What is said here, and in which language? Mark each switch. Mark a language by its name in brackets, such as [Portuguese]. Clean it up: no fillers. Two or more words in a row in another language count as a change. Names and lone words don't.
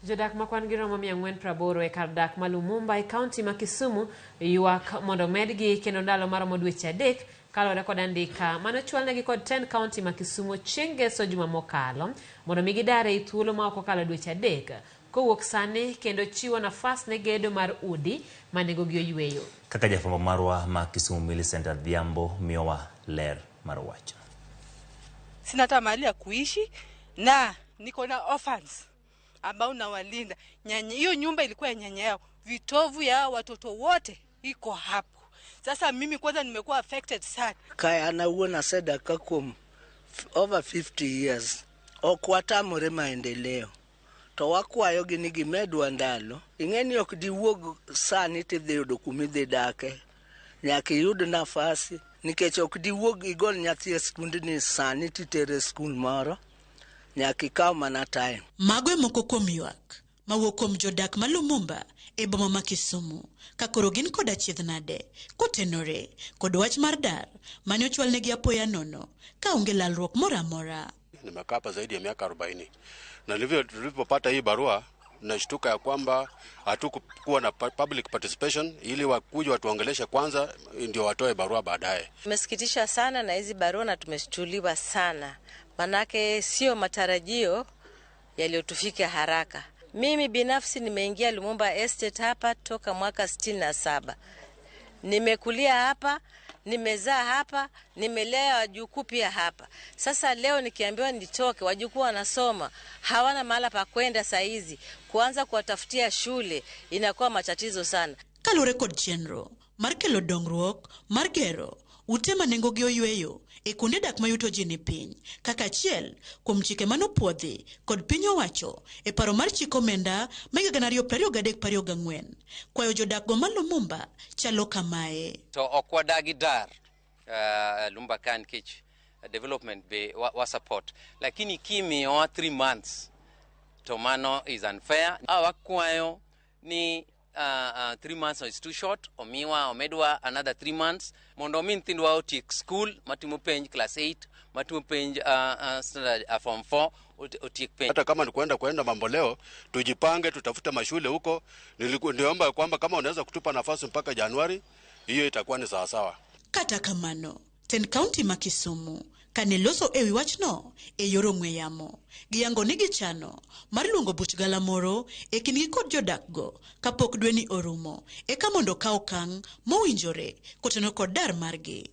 [Luo (Kenya and Tanzania)] Jodak makwan gi romo 480 e kar dak ma Lumumba e kaunti ma Kisumu ywak mondo medgi kendo ndalo maromo dweche 3 kalore kod andika manochwalnegi kod 10 kaunti ma Kisumu chieng' ngeso juma mokalo mondo migi dare e thuolo ma ok okalo dweche 3 kowuok sani kendo chiwo nafas ne gedo mar udi ma nengogi oyweyo. Kaka jafwambo marwa ma Kisumu Millicent Adhiambo miyowa ler mar wach. [Swahili] Sina hata mahali ya kuishi na niko na orphans ambao nawalinda. Hiyo nyumba ilikuwa ya nyanya yao. Vitovu ya watoto wote iko hapo. Sasa mimi kwanza nimekuwa affected sana. Kaya anauona sadaka kum [English] over 50 years. [Luo (Kenya and Tanzania)] Okwatamore maendeleo. To wakwayo gini gimedwa ndalo. Ing'eni ok diwuog sani tidhi yudo kumidhi dake. Nyaka iyud nafasi. Nikech ok diwuog igol nyathi e skundni sani titere skul moro. Nyaka ikaw mana time. Mago moko kuom ywak mawuok kuom jodak ma Lumumba e boma ma Kisumu ka koro gin kod achiedh nade kotenore kod wach mar dar mane ochwalnegi apoya nono ka onge lalruok moro amora. [Swahili] Nimekaa hapa zaidi ya miaka 40 na nilipopata hii barua nashtuka ya kwamba hatukuwa na [English] public participation [Swahili] ili wakuja watuongeleshe kwanza ndio watoe barua baadaye. Tumesikitisha sana na hizi barua na tumeshtuliwa sana. Manake sio matarajio yaliyotufika haraka. Mimi binafsi nimeingia Lumumba Estate hapa toka mwaka 67. Nimekulia hapa, nimezaa hapa, nimelea wajukuu pia hapa. Sasa leo nikiambiwa nitoke, wajukuu wanasoma, hawana mahala pa kwenda saa hizi, kuanza kuwatafutia shule inakuwa matatizo sana. [Luo (Kenya and Tanzania)] Kalure kod chenro mar kelo dongruok mar gero ute ma nengogi oyweyo e kuonde dak mayuto ji ni piny kaka achiel kuom chike manopuodhi kod piny owacho e paro mar chik omenda ma 2023-2024 kwayo jodakgo ma Lumumba chalo kamae. To okwadagi dar Lumumba kan kich development be wa support lakini kimiyowa 3 months to mano [English] is unfair. [Luo (Kenya and Tanzania)] Wakwayo ni [English] 3 months is too short. [Luo (Kenya and Tanzania)] Omedwa [English] another 3 months. [Luo (Kenya and Tanzania)] Mondo min thindwa otiek school, matimo penj class 8, matimo penj [English] standard form 4, [Luo (Kenya and Tanzania)] otiek penj. [Swahili] Hata kama ni kwenda mambo leo, tujipange tutafute mashule huko. Niliomba kwamba kama unaweza kutupa nafasi mpaka Januari, hiyo itakuwa ni sawa sawa. [Luo (Kenya and Tanzania)] Kata kamano, ten county ma Kisumu kaneloso ewi wachno e yor ong'we yamo giyango ni gichano mar luongo buch galamoro e kindgi kod jodakgo kapok dweni orumo eka mondo kaw okang' mowinjore kotenore kod dar margi.